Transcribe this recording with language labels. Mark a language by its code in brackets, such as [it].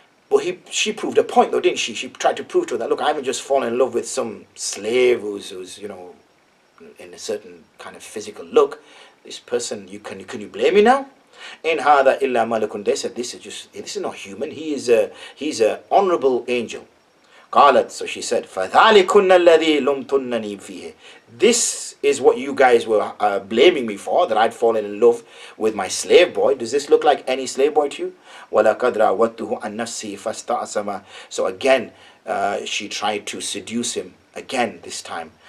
[en] But she proved a point though, didn't she? She tried to prove to her that, look, I haven't just fallen in love with some slave who's in a certain kind of physical look. This person, can you blame me now? In hada illa malakun. They said, this is not human. He's a honorable angel. [ar] قالت, so she said, فَذَلِكُنَّ الَّذِي لُمْتُنَّنِي فِيهِ. [en] This is what you guys were blaming me for, that I'd fallen in love with my slave boy. Does this look like any slave boy to you? [ar] وَلَقَدْ رَاوَدتُّهُ عَنْ نَفْسِهِ فَاسْتَعْصَمَ. [en] So again, she tried to seduce him, again this time.